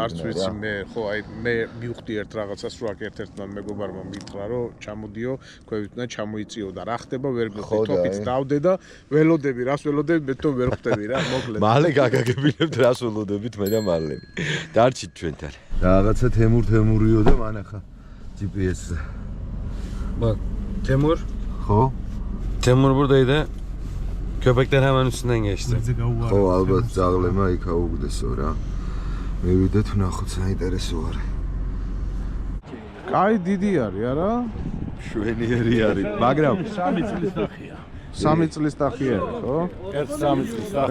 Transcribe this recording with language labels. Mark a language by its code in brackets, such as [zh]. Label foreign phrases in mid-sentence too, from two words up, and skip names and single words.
[ka] არც ვიცი მე, ხო აი მე მივხვდი ერთ რაღაცას, რომ აქ ერთ-ერთმა მეგობარმა მითხრა, რომ ჩამოდიო, ქვევით უნდა ჩამოიწიო და რა ხდება ვერ მივხვდი. თოფით დავდე და ველოდები, რას ველოდები, მე თვითონ ვერ ხვდები რა, მოკლედ. მალე გაგაგებინებთ რას ველოდებით მე და მალე. დარჩით ჩვენთან. რაღაცა თემურიო და მანახა GPS-ზე. [tr] Bak Temur. [ka] ხო? [tr] Temur buradaydı. Köpekler hemen üstünden geçti. [ka] ხო, ალბათ ძაღლებმა იქ აუგდესო რა. მე ვიდეთ ვნახოთ, საინტერესო არის. კაი დიდი არის, არა? შვენიერი არის, მაგრამ 3 წლის ნახია. 3 წლის ტახი არის, ხო? ერთ 3 წლის ნახია.